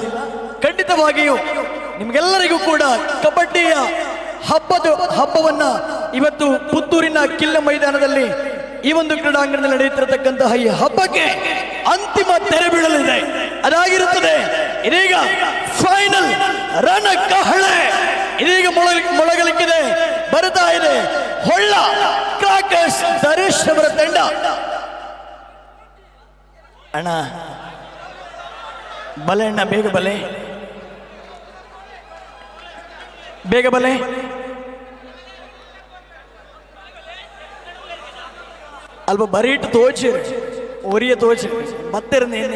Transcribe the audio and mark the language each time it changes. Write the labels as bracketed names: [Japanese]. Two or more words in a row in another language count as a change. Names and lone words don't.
[Kannada] ಖಂಡಿತವಾಗಿಯೂ ನಿಮ್ಗೆಲ್ಲರಿಗೂ ಕೂಡ ಕಬಡ್ಡಿಯ ಹಬ್ಬವನ್ನ ಇವತ್ತು ಪುತ್ತೂರಿನ ಕಿಲ್ಲ ಮೈದಾನದಲ್ಲಿ ಈ ಒಂದು ಕ್ರೀಡಾಂಗಣದಲ್ಲಿ ನಡೆಯುತ್ತಿರತಕ್ಕಂತಹ ಈ ಹಬ್ಬಕ್ಕೆ ಅಂತಿಮ ತೆರೆ ಬೀಳಲಿದೆ. ಅದಾಗಿರುತ್ತದೆ ಇದೀಗ ಫೈನಲ್ ರಣ ಕಹಳೆ ಇದೀಗ ಮೊಳಗಲಿಕ್ಕಿದೆ. ಬರ್ತಾ ಇದೆ ಹೊಳ್ಳ ಕ್ರಾಕರ್ಸ್ ದರೇಶ್ ಅವರ ತಂಡ. [Tulu] ಅಣ್ಣ ಬಲೆ ಅಣ್ಣ, ಬೇಗ ಬಲೆ, ಬೇಗ ಬಲೆ. ಅಲ್ಪ ಬರೀಟ್ ತೋಚಿ ಒರಿಯ ತೋಚಿ ಮತ್ತಿರನ್ನೇ.